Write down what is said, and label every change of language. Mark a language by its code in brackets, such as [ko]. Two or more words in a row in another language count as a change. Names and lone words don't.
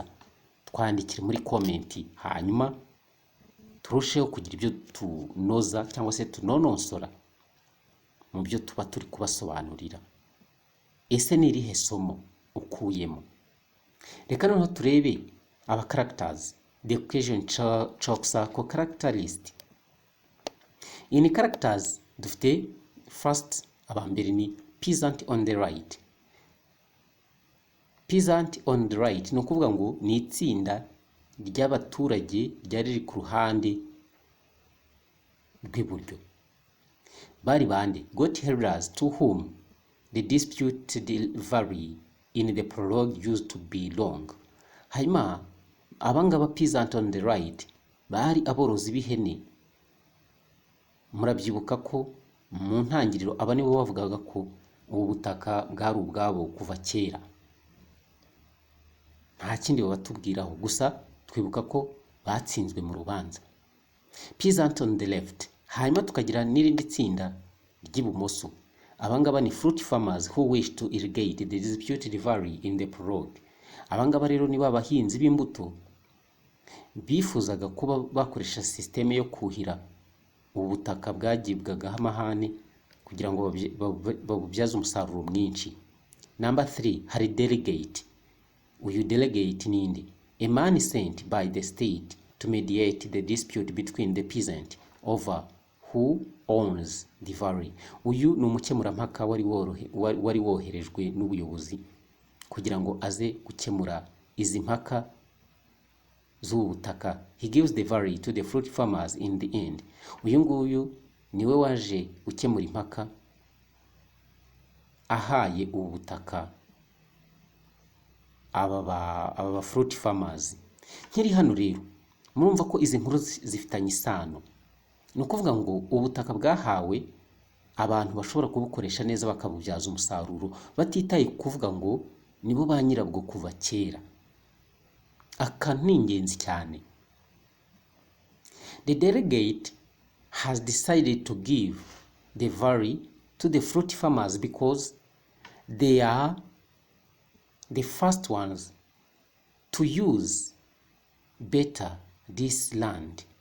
[rw] Twandikire muri comment, hanyuma turusheho kugira ibyo tunoza cyangwa se tunononsora mu byo tuba turi kubasobanurira. Ese ni irihe somo ukuyemo? Reka noneho turebe aba characters, [en] the Caucasian Chalk character list. In characters [rw] dufite first abambere ni [en] peasant on the right. Peasant on the right [rw] ni ukuvuga ngo ni itsinda ry'abaturage ryari riri ku ruhande rw'iburyo. Bari bande? [en] Got herders to whom the dispute vary in the prologue used to belong. [rw] Hanyuma abangaba [en] peasant on the right [rw] bari aborozi b'ihene. Murabyibuka ko mu ntangiriro aba nibo bavugaga ko ubu butaka bwari ubwabo kuva kera. Nta kindi babatubwiraho, gusa twibuka ko batsinzwe mu rubanza. [en] Peasant on the left. [rw] Hanyuma tukagira n'irindi tsinda ry'ibumoso. Abangaba ni [en] fruit farmers who wish to irrigate the disputed valley in the prologue. [rw] Abangaba rero ni babahinzi b'imbuto bifuzaga kuba bakoresha systeme yo kuhira ubutaka bwagibwaga amahane kugira ngo babubyaze umusaruro mwinshi. Number 3 hari delegate. Uyu delegate ninde? [en] A man sent by the state to mediate the dispute between the peasant over who owns the valley. [rw] Uyu ni umukemurampaka wari woherejwe n'ubuyobozi kugira ngo aze gukemura izi mpaka z'ubutaka. [en] He gives the valley to the fruit farmers in the end. [rw] Uyu nguyu niwe waje gukemura impaka ahaye ubutaka aba [en] fruit farmers. [rw] Nkiri hano rero murumva ko izi nkuru zifitanye isano. Ni ukuvuga ngo ubutaka bwahawe abantu bashobora kubukoresha neza bakabubyaza umusaruro batitaye kuvuga ngo nibo ba nyirabwo kuva kera. Aka ni ingenzi cyane. [en] The delegate has decided to give the valley to the fruit farmers because they are the first ones to use better this land.